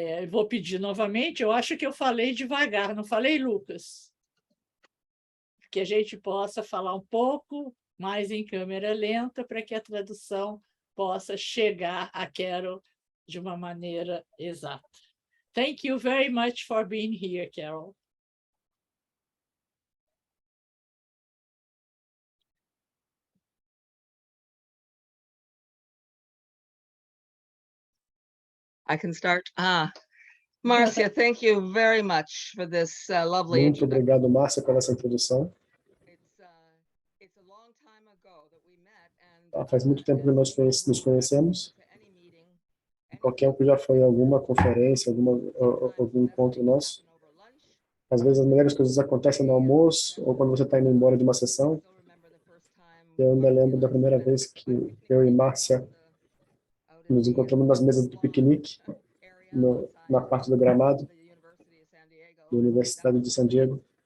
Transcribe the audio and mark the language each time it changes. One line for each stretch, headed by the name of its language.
Portuguese: Vou pedir novamente, eu acho que eu falei devagar, não falei, Lucas? Que a gente possa falar um pouco mais em câmera lenta para que a tradução possa chegar a Carol de uma maneira exata.
English: Thank you very much for being here, Carol. I can start. Marcia, thank you very much for this lovely
Portuguese: Muito obrigado, Márcia, pela essa introdução.
English: It's a long time ago that we met, and
Portuguese: Faz muito tempo que nós nos conhecemos. Qualquer um que já foi em alguma conferência, algum encontro nosso. Às vezes as melhores coisas acontecem no almoço ou quando você está indo embora de uma sessão. Eu ainda lembro da primeira vez que eu e Márcia nos encontramos nas mesas do piquenique, na parte do gramado, da Universidade de San Diego.